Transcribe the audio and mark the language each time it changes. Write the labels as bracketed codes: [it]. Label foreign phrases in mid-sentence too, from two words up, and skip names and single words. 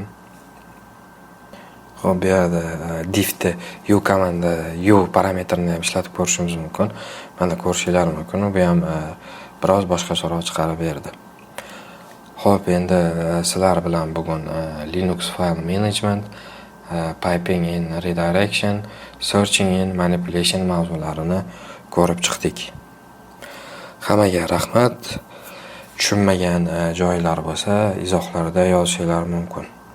[uz] Xo'p, bu yerda divda u komanda u parametrini ham ishlatib ko'rishimiz mumkin. Mana ko'rishinglar mumkin. Bu ham biroz boshqacharoq chiqarib berdi. Xo'p, endi sizlar bilan bugun [en] Linux file management, piping in redirection, searching in manipulation [uz] mavzularini ko'rib chiqdik. Hammaga rahmat. Tushunmagan joylar bo'lsa, izohlarda yozishinglar mumkin.